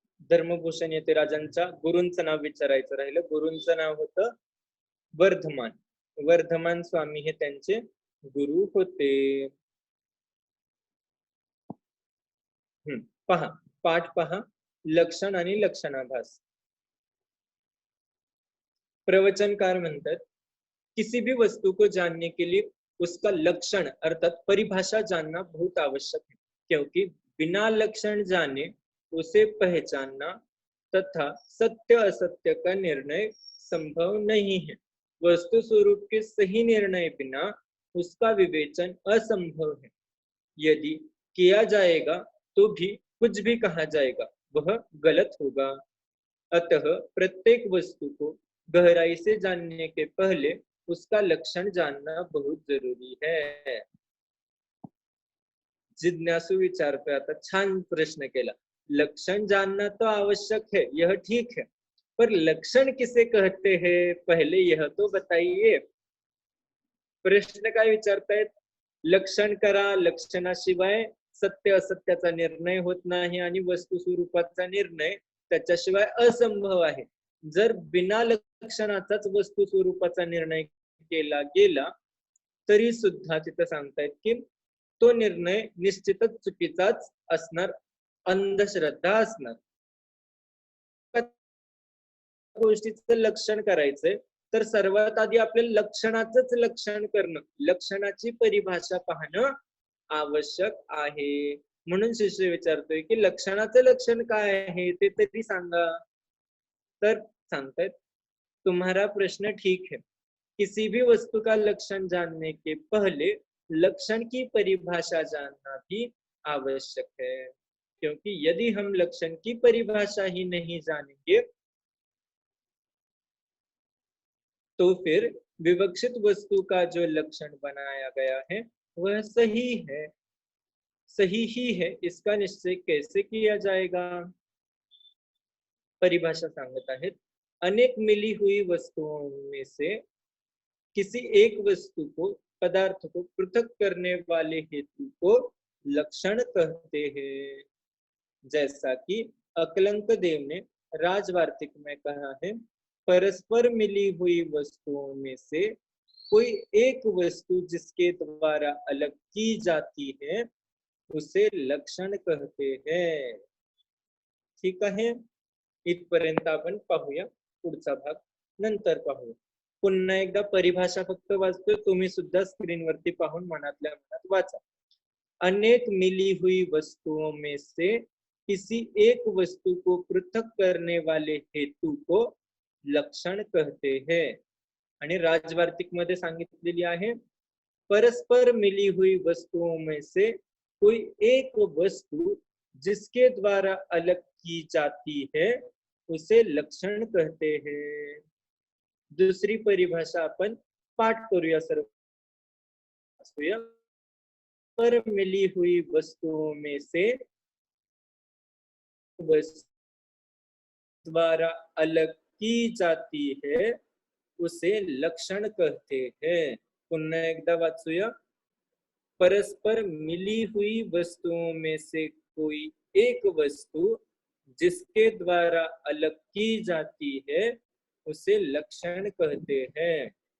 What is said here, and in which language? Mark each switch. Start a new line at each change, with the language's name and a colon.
Marathi: धर्मभूषण यतिराजांच्या गुरूंचं नाव विचारायचं राहिलं। गुरूंचं नाव होतं वर्धमान। वर्धमान स्वामी हे त्यांचे गुरु होते। पहा पाठ पहा, लक्षण आणि लक्षणाभास। प्रवचनकार म्हणतात,
Hindi: किसी भी वस्तु को जानने के लिए उसका लक्षण अर्थात परिभाषा जानना बहुत आवश्यक है, क्योंकि बिना लक्षण जाने उसे पहचानना तथा सत्य असत्य का निर्णय संभव नहीं है। वस्तु स्वरूप के सही निर्णय बिना उसका विवेचन असंभव है। यदि किया जाएगा तो भी कुछ भी कहा जाएगा वह गलत होगा। अतः प्रत्येक वस्तु को गहराई से जानने के पहले उसका लक्षण जानना बहुत जरूरी है।
Marathi: जिज्ञासु विचारतोय आता, छान प्रश्न केला।
Hindi: लक्षण जानना तो आवश्यक है, यह ठीक है, पर लक्षण किसे कहते हैं पहले यह तो बताइए।
Marathi: प्रश्न काय विचारतायत, लक्षण करा, लक्षणाशिवाय सत्य असत्याचा निर्णय होत नाही आणि वस्तू स्वरूपाचा निर्णय त्याच्याशिवाय असंभव आहे। जर बिना लक्षणाचाच वस्तू स्वरूपाचा निर्णय केला गेला तरी सुद्धा तिथं सांगतायत की तो निर्णय निश्चितच चुकीचाच असणार, अंधश्रद्धा असणार। गोष्टीचं लक्षण करायचंय तर सर्वात आधी आपल्याला लक्षणाचंच लक्षण करणं, लक्षणाची परिभाषा पाहणं आवश्यक आहे। म्हणून शिष्य विचारतोय की लक्षणाचं लक्षण काय आहे ते तरी सांगा। तर सांगतायत,
Hindi: तुम्हारा प्रश्न ठीक है, किसी भी वस्तु का लक्षण जानने के पहले लक्षण की परिभाषा जानना भी आवश्यक है, क्योंकि यदि हम लक्षण की परिभाषा ही नहीं जानेंगे तो फिर विवक्षित वस्तु का जो लक्षण बनाया गया है वह सही है, सही ही है, इसका निश्चय कैसे किया जाएगा।
Marathi: परिभाषा सांगत आहेत,
Hindi: अनेक मिली हुई वस्तुओं में से किसी एक वस्तु को, पदार्थ को पृथक करने वाले हेतु को लक्षण कहते हैं। जैसा कि अकलंक देव ने राजवार्तिक में कहा है, परस्पर मिली हुई वस्तुओं में से कोई एक वस्तु जिसके द्वारा अलग की जाती है उसे लक्षण कहते हैं।
Marathi: ठीक आहे, इथपर्यंत आपण पाहूया, पुढचा भाग नंतर पाहूया। पुन्हा एकदा परिभाषा फक्त वाचतोय, तुम्ही सुद्धा स्क्रीनवरती पाहून मनातल्या मनात वाचा।
Hindi: अनेक मिली हुई वस्तुओं में से किसी एक वस्तु को पृथक करने वाले हेतु को लक्षण कहते हैं।
Marathi: आणि राजवार्तिक मध्ये सांगितलेली आहे,
Hindi: परस्पर मिली हुई वस्तुओं में से कोई एक वस्तु जिसके द्वारा अलग की जाती है उसे लक्षण कहते हैं।
Marathi: दुसरी परिभाषा आपण पाठ करूया सर्व।
Hindi: पर मिली हुई वस्तुओं में से द्वारा अलग की जाती है उसे लक्षण कहते हैं।
Marathi: पुन्हा एकदा वाचूया,
Hindi: परस्पर मिली हुई वस्तुओं में से कोई एक वस्तु जिसके द्वारा अलग की जाती है उसे लक्षण कहते हैं।